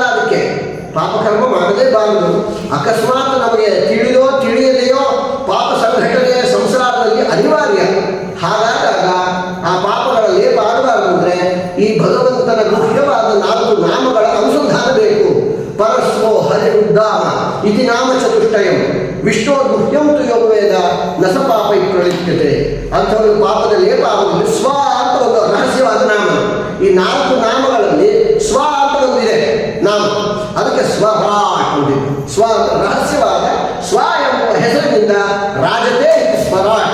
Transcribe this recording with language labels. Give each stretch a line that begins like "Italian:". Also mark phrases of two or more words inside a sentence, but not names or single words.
Kannada: ಅದಕ್ಕೆ ಪಾಪಕರ್ಮ ಮಾಡಲೇಬಾರದು. ಅಕಸ್ಮಾತ್ ನಮಗೆ ತಿಳಿದೋ ತಿಳಿಯದೆಯೋ ಪಾಪ ಸಂಘಟನೆಯ ಸಂಸಾರದಲ್ಲಿ ಅನಿವಾರ್ಯ. ಹಾಗಾದಾಗ ಆ ಪಾಪಗಳ ಲೇಪ ಆಗಬಾರದು ಅಂದರೆ ಈ ಭಗವಂತನ ಗುಹ್ಯವಾದ 4 ನಾಮಗಳ ಅನುಸಂಧಾನ ಬೇಕು.
Sanskrit: ಪರಸ್ವೋ ಹರಿರುದ್ಧಾಮ ಇತಿ ನಾಮ ಚತುಷ್ಟಯಂ ವಿಷ್ಣು ಗುಹ್ಯಂ ತು ಯೋ ವೇದ ನ ಸ ಪಾಪೈ ಪ್ರಲಿಪ್ಯತೆ.
Kannada: ಅಂಥವ್ರಿಗೆ ಪಾಪದ ಲೇಪ ಆಗುವುದಿಲ್ಲ. ಸ್ವ ಅಂತ ಒಂದು ರಹಸ್ಯವಾದ ನಾಮ. ಈ 4 ನಾಮಗಳಲ್ಲಿ ಸ್ವ ಅಂತ ಒಂದಿದೆ ನಾಮ, ಅದಕ್ಕೆ ಸ್ವರಾಟ್ ಅಂತಿದೆ. ಸ್ವ ರಹಸ್ಯವಾದ ಸ್ವ ಎಂಬ ಹೆಸರಿನಿಂದ ರಾಜತೆ ಸ್ವರಾಟ್.